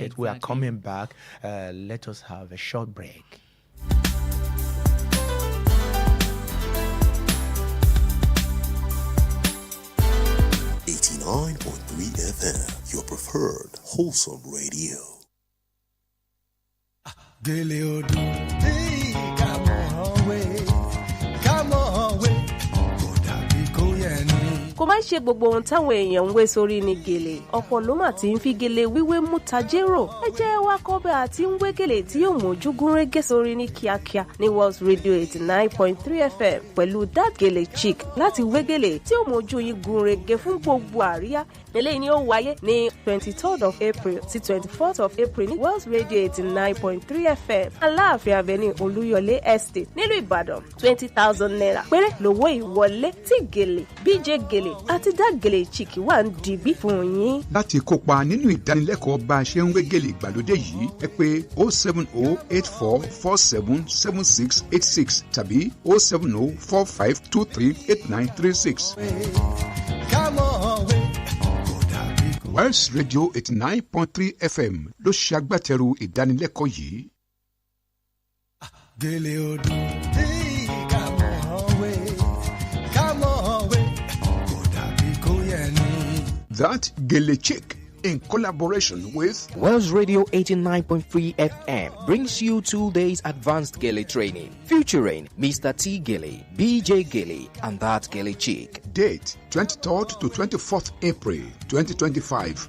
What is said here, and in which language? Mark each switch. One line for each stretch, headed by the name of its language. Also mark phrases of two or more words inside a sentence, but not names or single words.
English: Exactly. We are coming back. Let us have a short break. 89.3 FM, your preferred wholesome radio.
Yoruba: kò má ṣe gbogbo ohun táwọn èèyàn ń wé sórí ní gèlè, ọ̀pọ̀ ló mà ti ń fi gèlè wíwé mú tajérò. Ẹ jẹ́ wá kọ́ bẹ́ àti ń wé gèlè tí yóò mójú gúnrégé sórí ní kíákíá ní World Radio 89.3 FM pẹ̀lú that gèlè chic láti wé gèlè tí yóò mójú yín gúnrégé fún gbogbo àríyá. Eléyìí ni ó wáyé ní
English: 23rd of April
Yoruba: sí
English: 24th of April
Yoruba: ní World Radio 89.3 FM Aláàfin Avenue Olúyọlé Estate nílùú Ìbàdàn. 20,000 naira péré lówó ìwọlé tí gèlè BJ gèlè àti dá gèlè chic wà ń dìbí fún yín. Láti kópa nínú ìdánilẹ́kọ̀ọ́ bá a ṣe ń wé gèlè ìgbàlódé yìí, ẹ pè 07084477686 tàbí 07045238936. Wells Radio 89.3 FM ló ṣe agbátẹrù ìdánilẹ́kọ̀ọ́ yìí. Gèlè ọdún come on way kò dàbí kó yẹ ni.
English: That Gele Chick, in collaboration with Wells Radio 89.3 FM, brings you 2 days advanced Gele training featuring Mr. T. Gele, BJ Gele, and that Gele Chick. Date 23rd to 24th April 2025.